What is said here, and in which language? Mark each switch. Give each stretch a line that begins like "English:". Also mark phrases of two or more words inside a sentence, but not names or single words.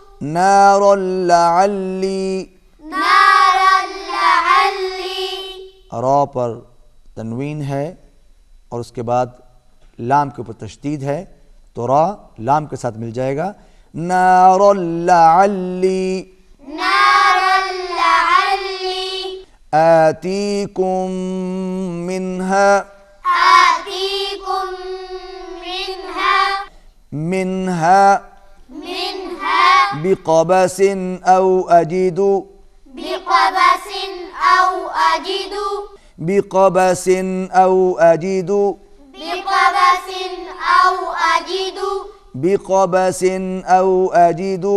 Arabic: نارًا لعلّي, نارًا لعلّي.
Hindi: रा पर तनवीन है और उसके बाद लाम के ऊपर तशदीद है, तो रा लाम के साथ मिल जाएगा।
Arabic: نارًا لعلّي, نارًا لعلّي. آتيكم منها, آتيكم منها, मिन्हा मिन्हा। بقبس أو أجد, بقبس أو أجد, بقبس أو أجد, بقبس أو أجد, بقبس أو أجد,